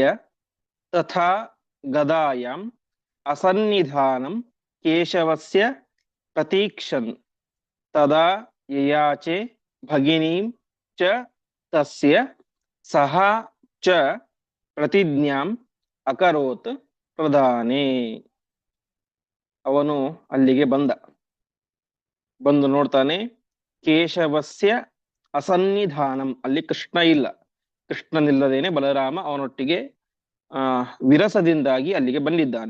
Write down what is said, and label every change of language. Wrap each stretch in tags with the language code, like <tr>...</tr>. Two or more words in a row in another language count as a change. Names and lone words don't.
<sa>ತಥಾ ಗದಾಯಾಂ ಅಸನ್ನಿಧಾನಂ ಕೇಶವಸ್ಯ ಪ್ರತೀಕ್ಷನ್ ತದಾ ಯಯಾಚೆ ಭಗಿನೀಂ ಚ ತಸ್ಯ ಸಹ ಚ ಪ್ರತಿಜ್ಞಾಂ ಅಕರೋತ್ ಪ್ರದಾನೇ.</sa> <kn>ಅವನು ಅಲ್ಲಿಗೆ ಬಂದು ನೋಡ್ತಾನೆ,</kn> <sa>ಕೇಶವಸ್ಯ ಅಸನ್ನಿಧಾನಂ,</sa> <kn>ಅಲ್ಲಿ ಕೃಷ್ಣ ಇಲ್ಲ. ಕೃಷ್ಣನಿಲ್ಲದೇನೆ ಬಲರಾಮ ಅವನೊಟ್ಟಿಗೆ ವಿರಸದಿಂದಾಗಿ ಅಲ್ಲಿಗೆ ಬಂದಿದ್ದಾನೆ.</kn>